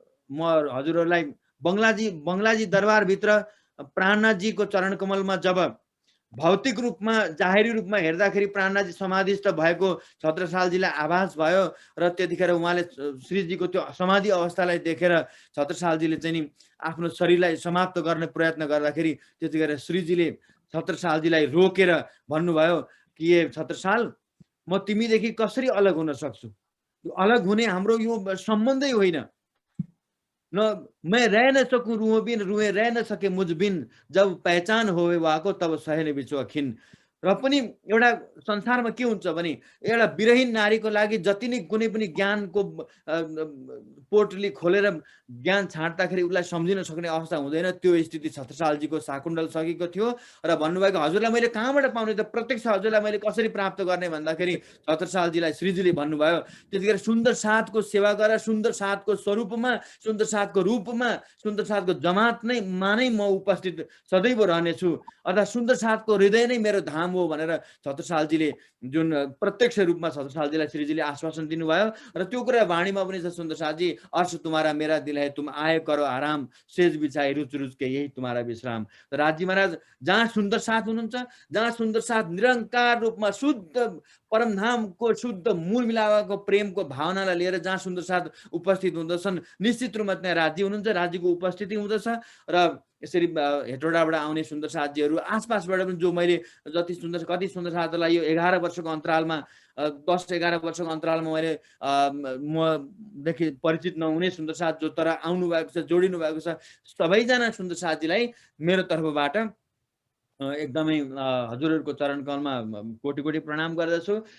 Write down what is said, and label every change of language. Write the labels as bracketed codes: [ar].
[ne] म हजुरहरूलाई बङ्गलाजी दरबारभित्र प्राणनाथजीको चरण कमलमा जब भौतिक रूपमा जाहेरी रूपमा हेर्दाखेरि प्राणनाथजी समाधिस्थ भएको छत्रसालजीलाई आभास भयो र त्यतिखेर उहाँले श्रीजीको त्यो समाधि अवस्थालाई देखेर छत्रसालजीले चाहिँ नि आफ्नो शरीरलाई समाप्त गर्ने प्रयत्न गर्दाखेरि त्यतिखेर श्रीजीले छत्रसालजीलाई रोकेर भन्नुभयो कि ए छत्रसाल, म तिमीदेखि कसरी अलग हुन सक्छु? अलग हुने हाम्रो यो सम्बन्धै होइन। [hi] न मैं रह न सकूं रूहों बिन, रूहें रह न सके मुझ बिन, जब पहचान होवे वाको तब सहने बिचो अखिन। [ne] र पनि एउटा संसारमा के हुन्छ भने एउटा विरहीन नारीको लागि जति नै कुनै पनि ज्ञानको पोटली खोलेर ज्ञान छाड्दाखेरि उसलाई सम्झिन सक्ने अवस्था हुँदैन। त्यो स्थिति छत्रसालजीको शाकुण्डल सकेको थियो र भन्नुभएको हजुरलाई मैले कहाँबाट पाउने त, प्रत्यक्ष हजुरलाई मैले कसरी प्राप्त गर्ने भन्दाखेरि छत्रसालजीलाई श्रीजीले भन्नुभयो त्यतिखेर सुन्दर साथको सेवा गर, सुन्दर साथको स्वरूपमा, सुन्दर साथको रूपमा, सुन्दर साथको जमात नै मानै म उपस्थित सदैव रहनेछु, अर्थात् सुन्दर साथको हृदय नै मेरो धाम हो भनेर छत्रसालजीले जुन प्रत्यक्ष रूपमा छत्रसालजीलाई श्रीजीले आश्वासन दिनुभयो। र त्यो कुरा वाणीमा पनि छ, [hi] सुन्दर साथजी अर्श तुम्हारा मेरा दिल है, तुम आए करो आराम, सेज बिछाए रुच रुच के यही तुम्हारा विश्राम। [ne] राजी महाराज जहाँ सुन्दर साथ हुनुहुन्छ, जहाँ सुन्दर साथ निरंकार रूपमा शुद्ध परमधामको शुद्ध मूल मिलावाको प्रेमको भावनालाई लिएर जहाँ सुन्दर साथ उपस्थित हुँदछन्, निश्चित रूपमा त्यहाँ राज्य हुनुहुन्छ, राज्यको उपस्थिति हुँदछ। र यसरी हेटौडाबाट आउने सुन्दर साथजीहरू आसपासबाट पनि जो मैले जति सुन्दर कति सुन्दर साथलाई यो 11 वर्षको अन्तरालमा 10-11 वर्षको अन्तरालमा मैले मदेखि परिचित नहुने सुन्दर साथ जो तर आउनु भएको छ, जोडिनु भएको छ, सबैजना सुन्दर साथजीलाई मेरो तर्फबाट एकदमै हजुरहरूको चरण कमलमा कोटी कोटी प्रणाम गर्दछु।